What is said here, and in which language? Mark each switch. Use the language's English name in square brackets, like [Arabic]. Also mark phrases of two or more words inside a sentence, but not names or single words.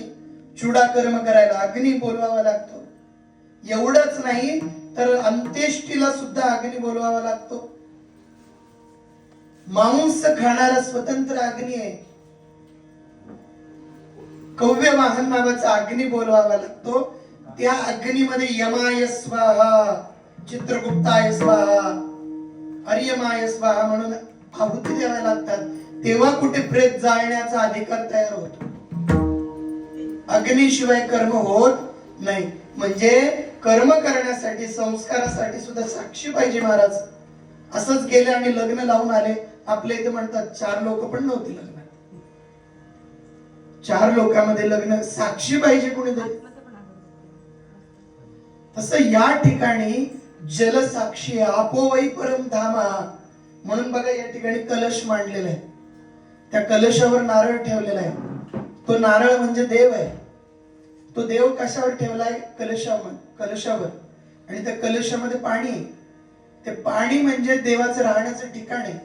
[Marathi] चुडा कर्म करायला अग्नी बोलवावा लागतो. एवढंच नाही तर अंत्येष्टीला सुद्धा अग्नी बोलवावा लागतो. मांस खाणारा स्वतंत्र अग्नी आहे. कव्य वाहन नावाचा अग्नी बोलवावा लागतो. त्या अग्नीमध्ये [Sanskrit] यमाय स्वाहा, चित्रगुप्ताय स्वाहा, अर्यमाय स्वाहा [Marathi] म्हणून आहुती द्याव्या लागतात. तेव्हा कुठे प्रेत जाळण्याचा अधिकार तयार होतो. अग्नीशिवाय कर्म होत नाही. म्हणजे कर्म करण्यासाठी संस्कारासाठी सुद्धा साक्षी पाहिजे महाराज. असंच गेले आणि लग्न लावून आले. आपल्या इथे म्हणतात 4 लोक पण नव्हती लग्नात. 4 लोकांमध्ये लग्न साक्षी पाहिजे कोणीतरी. तसं या ठिकाणी जलसाक्षी [Sanskrit] आपोवई परम धामा [Marathi] म्हणून बघा या ठिकाणी कलश मांडलेला आहे. त्या कलशावर नारळ ठेवलेला आहे. तो नारळ म्हणजे देव आहे. तो देव कशावर ठेवलाय? कलशावर. आणि त्या कलशामध्ये पाणी आहे. ते पाणी म्हणजे देवाचं राहण्याचं ठिकाण आहे.